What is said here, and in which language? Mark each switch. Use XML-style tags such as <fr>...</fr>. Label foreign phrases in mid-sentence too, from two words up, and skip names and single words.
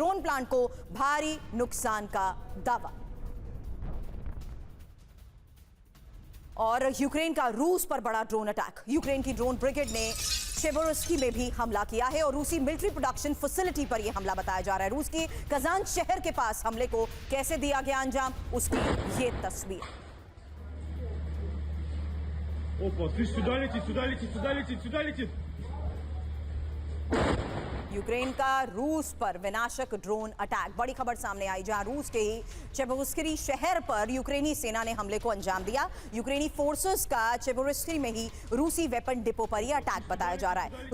<hi>ड्रोन प्लांट को भारी नुकसान का दावा। और यूक्रेन का रूस पर बड़ा</hi> <en>drone attack.</en> <hi>यूक्रेन की</hi> <en>drone brigade</en> <hi>ने चेबोरोस्की में भी हमला किया है, और रूसी</hi> <en>military production facility</en> <hi>पर यह हमला बताया जा रहा है। रूस की कजान शहर के पास हमले को कैसे दिया गया अंजाम, उसकी ये तस्वीर।</hi> <ru>Опа, ты сюда летит, сюда летит, сюда летит, сюда летит.</ru> <hi>यूक्रेन का रूस पर विनाशक</hi> <en>drone attack.</en> <hi>बड़ी खबर सामने आई, जहां रूस के ही चेबोरोस्की शहर पर यूक्रेनी सेना ने हमले को अंजाम दिया। यूक्रेनी फोर्सेस का चेबोरोस्की में ही रूसी</hi> <en>weapon depot</en> <hi>पर यह अटैक बताया जा रहा है।</hi>